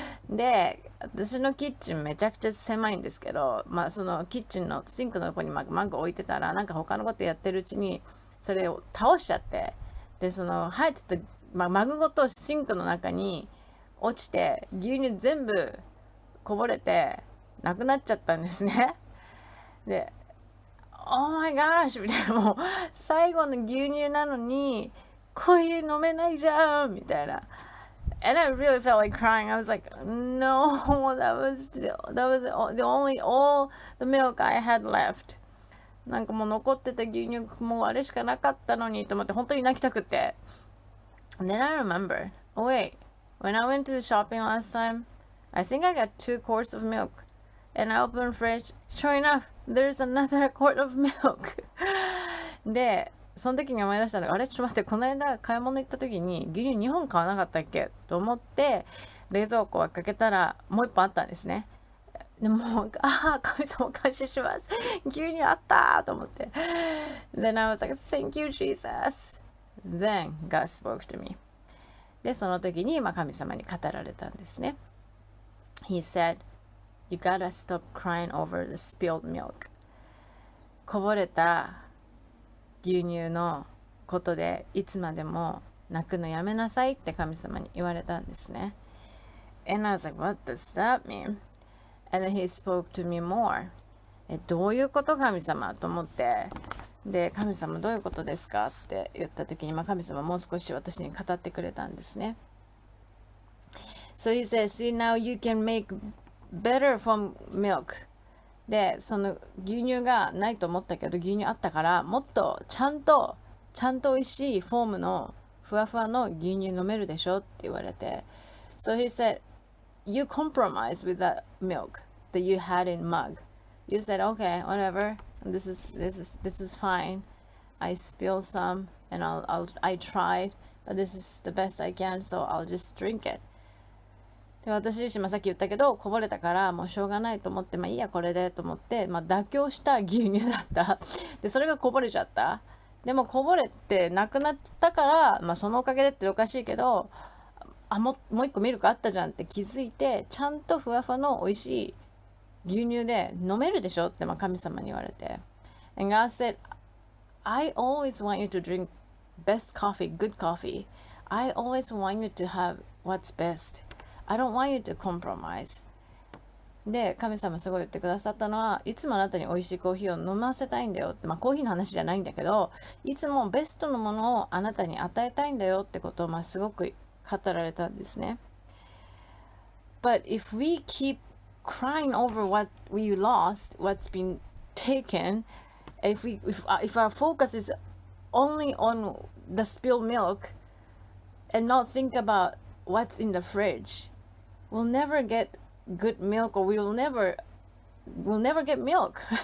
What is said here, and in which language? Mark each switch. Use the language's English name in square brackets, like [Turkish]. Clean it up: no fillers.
[Japanese] で、私のキッチンめちゃくちゃ狭いんですけど、そのキッチンのシンクのとこにマグ置いてたらなんか他のことやってるうちにそれを倒しちゃって、でその入ってた、マグごとシンクの中に落ちて牛乳全部こぼれてなくなっちゃったんですね。で [English] Oh my gosh [Japanese] みたいな、もう最後の牛乳なのにコーヒー飲めないじゃんみたいな。 [English] And I really felt like crying. I was like, no, that was the only all the milk I had left. [Japanese] なんかもう残ってた牛乳もうあれしかなかったのにと思って本当に泣きたくて。 [English] And then I remembered, oh wait, when I went to the shopping last time, I think I got 2 quarts of milk. And I opened the fridge. Sure enough, there's another quart of milk. [Japanese] でその時に思い出したのが、あれちょっと待って、この間買い物行った時に牛乳2本買わなかったっけと思って冷蔵庫を開けたらもう1本あったんですね。でも神様感謝します、牛乳あったと思って。 [English] Then I was like, thank you Jesus. Then God spoke to me. [Japanese] でその時に神様に語られたんですね。 [English] He said, you gotta stop crying over the spilled milk. [Japanese] こぼれた牛乳のことでいつまでも泣くのやめなさいって神様に言われたんですね。 [English] And I was like, what does that mean? And then he spoke to me more. [Japanese] どういうこと神様と思って、で神様どういうことですかって言った時に、神様もう少し私に語ってくれたんですね。 [English] So he says, see now you can make better from milk. [Japanese] でその牛乳がないと思ったけど牛乳あったから、もっとちゃんと美味しいフォームのふわふわの牛乳飲めるでしょって言われて、 [English] So he said, you compromise with that milk that you had in mug. You said, okay, whatever. This is fine. I spilled some and I tried, but this is the best I can, so I'll just drink it. [Japanese] で私自身もさっき言ったけど、こぼれたからもうしょうがないと思って、いいやこれでと思って、妥協した牛乳だったでそれがこぼれちゃった。でもこぼれてなくなったから、そのおかげでっておかしいけど、もう一個ミルクあったじゃんって気づいて、ちゃんとふわふわの美味しい牛乳で飲めるでしょって、神様に言われて。 [English] And God said, I always want you to drink best coffee, good coffee. I always want you to have what's best. I don't want you to compromise. [Japanese] で、神様すごい言ってくださったのは、いつもあなたに美味しいコーヒーを飲ませたいんだよって、コーヒーの話じゃないんだけど、いつもベストのものをあなたに与えたいんだよってことを、すごく語られたんですね。 [English] But if we keep crying over what we lost, what's been taken, if our focus is only on the spilled milk and not think about what's in the fridge, we'll never get good milk, or we'll never get milk